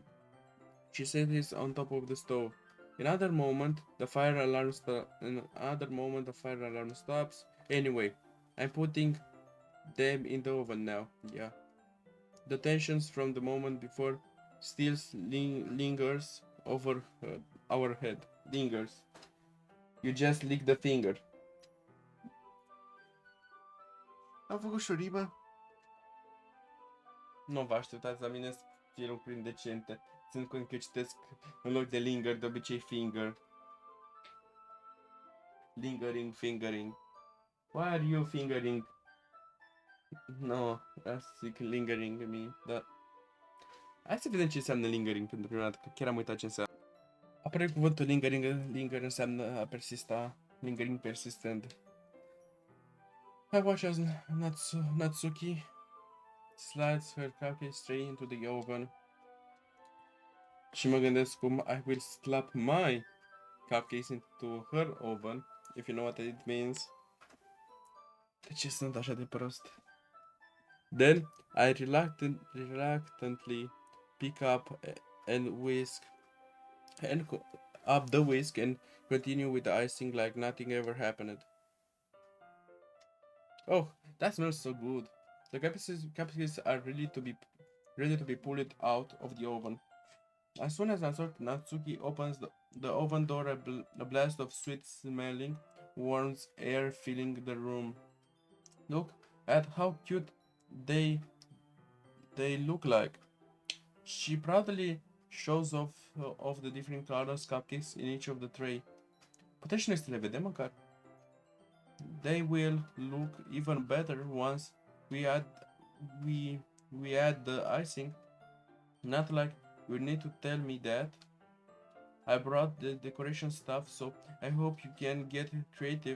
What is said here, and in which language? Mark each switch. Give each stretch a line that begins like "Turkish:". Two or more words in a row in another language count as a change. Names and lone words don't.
English: She set it on top of the stove. In another moment, the fire alarm stops. Anyway, I'm putting them in the oven now. Yeah. The tensions from the moment before still lingers over our head. Lingers. You just lick the finger.
Romanian: Am făcut și o rimă. Nu vă așteptați la mine să fie lucruri decente. Țin cont că citesc în loc de linger, de obicei finger.
English: Lingering, fingering. Why are you fingering? No, zic lingering me,
Romanian: da. Hai să vedem ce înseamnă lingering pentru prima dată, că chiar am uitat ce înseamnă. Apare cuvântul lingering, linger înseamnă a persista, lingering persistent.
English: I watch as Natsuki slides her cupcake straight into the oven.
Romanian: Și mă gândesc cum
English: I will slap my cupcakes into her oven, if you know what it means.
Romanian: De ce sunt așa de prost?
English: Then I reluctantly pick up the whisk and continue with the icing like nothing ever happened. Oh, that smells so good. The cupcakes are ready to be pulled out of the oven. As soon as Natsuki opens the oven door, a blast of sweet-smelling, warm air filling the room. Look at how cute they look like. She proudly shows off of the different colors cupcakes in each of the tray.
Romanian: Puteți și noi să le vedem măcar.
English: They will look even better once we add we we add the icing. Not like you need to tell me that. I brought the decoration stuff, so I hope you can get creative.